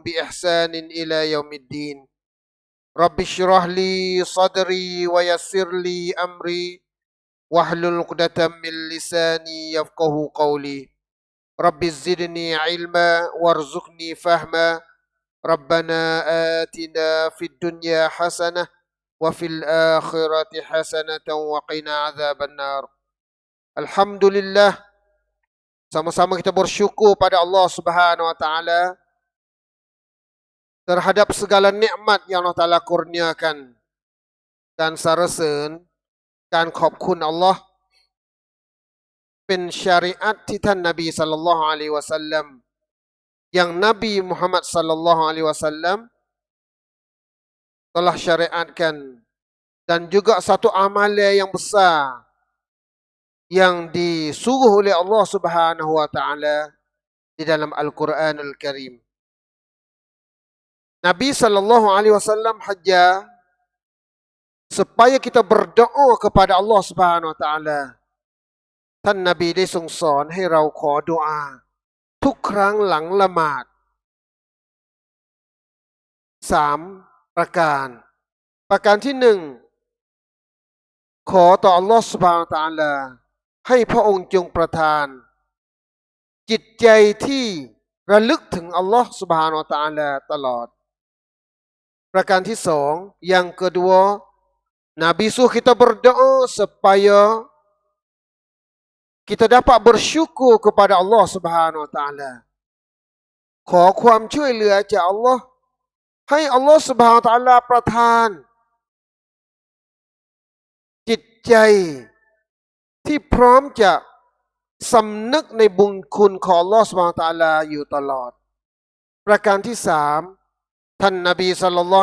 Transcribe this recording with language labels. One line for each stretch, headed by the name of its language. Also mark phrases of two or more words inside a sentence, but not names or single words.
Arabic: بإحسان إلى يوم الدين رب اشرح لي صدري ويسر لي أمري واحلل عقدة من لساني يفقه قولي رب زدني علما وارزقني فهما ربنا آتنا في الدنيا حسنة وفي الآخرة حسنة وقنا عذاب النار.
Malay: Alhamdulillah, sama-sama kita bersyukur pada Allah Subhanahu wa taala terhadap segala nikmat yang Allah Taala kurniakan. Dan sarasen
Thai: การขอบคุณอัลลอฮ์เป็นชาริอะห์ที่ท่านนบีศ็อลลัลลอฮุอะลัยฮิวะซัลลัม
Malay: yang Nabi Muhammad sallallahu alaihi wasallam telah syariatkan, dan juga satu amalan yang besar yang disuruh oleh Allah Subhanahu wa taala di dalam Al-Quranul Karim. Nabi sallallahu alaihi wasallam haja supaya kita berdoa kepada Allah Subhanahu wa taala.
Thai: ท่านนบีได้ทรงสอนให้เราขอดุอาทุกครั้งหลังละหมาด3ประการที่ 1ขอต่อ
Arabic: الله سبحانه وتعالى
Thai: ให้พระองค์จงประทานจิตใจที่ระลึกถึง
Arabic: الله سبحانه وتعالى
Thai: ตลอดประการที่2
Malay: yang kedua Nabi suruh kita berdoa supaya kita dapat bersyukur kepada Allah Subhanahu wa taala
Thai: ขอความช่วยเหลือจาก Allah ให้
Arabic: الله سبحانه وتعالى
Thai: ประทาน จิตใจที่พร้อมจะสำนึกในบุญคุณของ
Arabic: الله سبحانه وتعالى
Thai: อยู่ตลอดประการที่3ท่านนบีศ็อลลัลลอฮุ